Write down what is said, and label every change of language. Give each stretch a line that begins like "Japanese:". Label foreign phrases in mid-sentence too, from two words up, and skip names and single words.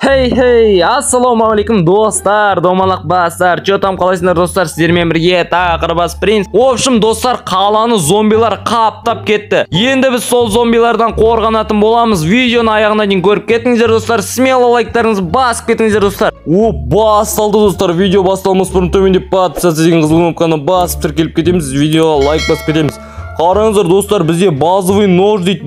Kazakh: Хей, ассалаумағалейкум достар, домалақ бастар.
Russian: Чё там,
Kazakh: қалайсыңдар достар? Сіздермен бірге тақырбас принц.
Russian: В общем,
Kazakh: достар, қаланы зомбилар қаптап кетті. Енді біз сол зомбилардан қорғанатын боламыз. Видеоны аяғына дейін көріп кетіңіздер достар. Смело лайктарыңызды басып кетіңіздер достар. Басталды достар. Видео басталмас бұрын төмендеп подписаться деген қызыл кнопканы басып тіркеліп кетеміз. Видеоға лайк басып кетеміз. Қараңыздар достар, бізде
Russian: базовый нож
Kazakh: дейді.